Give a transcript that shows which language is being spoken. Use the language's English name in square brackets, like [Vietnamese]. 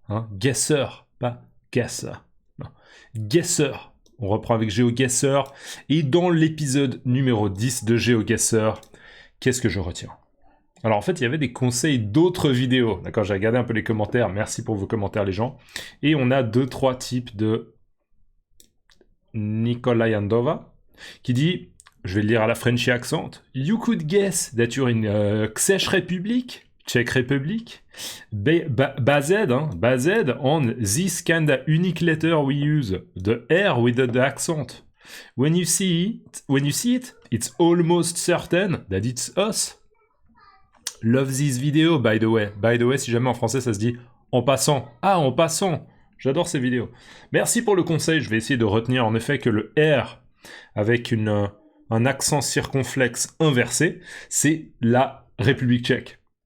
[French] Hein, Guessr, pas Gasser. Non, Guessr. On reprend avec GeoGuessr. Et dans l'épisode numéro 10 de GeoGuessr, qu'est-ce que je retiens? Alors en fait, il y avait des conseils d'autres vidéos. D'accord, j'ai regardé un peu les commentaires. Merci pour vos commentaires, les gens. Et on a 2-3 types de Nikolai Andova qui dit, je vais le lire à la Frenchy accent, [English] You could guess that you're in Czech Republic, Czech Republic, based on this kinda unique letter we use, the R with the accent. When you see it, it's almost certain that it's us. Love this video, by the way. By the way, [French] si jamais en français ça se dit en passant. Ah, en passant. J'adore ces vidéos. Merci pour le conseil. Je vais essayer de retenir en effet que le R avec un accent circonflexe inversé, c'est la République tchèque.